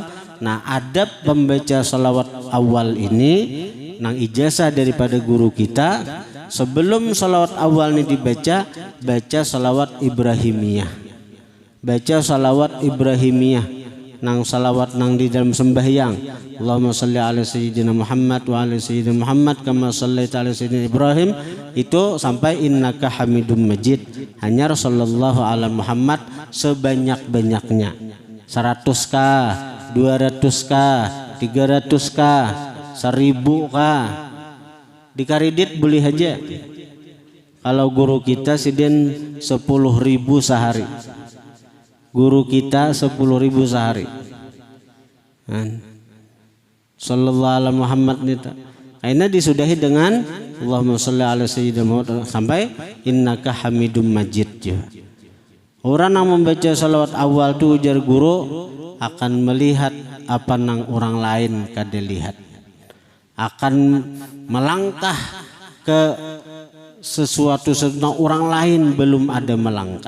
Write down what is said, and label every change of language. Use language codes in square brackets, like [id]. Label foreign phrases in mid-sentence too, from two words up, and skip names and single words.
[bjn] Nah adab pembaca salawat awal ini nang ijazah daripada guru kita, sebelum salawat awal ini dibaca, baca salawat Ibrahimiyah. Baca salawat Ibrahimiyah nang salawat nang di dalam sembahyang. [ar] اللهم صل على سيدنا محمد وعلى سيدنا محمد كما صليت على سيدنا إبراهيم. [bjn] Itu sampai [ar] إنك حميد مجيد. [bjn] Hanya [ar] صلى الله على محمد [bjn] sebanyak-banyaknya. 100k, 200k, 300k, 1000k. Dikaridit boleh aja. Kalau guru kita sidin 10.000 sehari. Guru kita 10.000 sehari. [ar] صلى الله عليه محمد نيتا. [bjn] Aina disudahi dengan [ar] اللهم صل على سيدنا محمد [bjn] sampai [ar] إنك حميد مجيد. [bjn] Orang yang membaca salawat awal tu ujar guru akan melihat apa nang orang lain kada lihat. Akan melangkah ke sesuatu yang orang lain belum ada melangkah.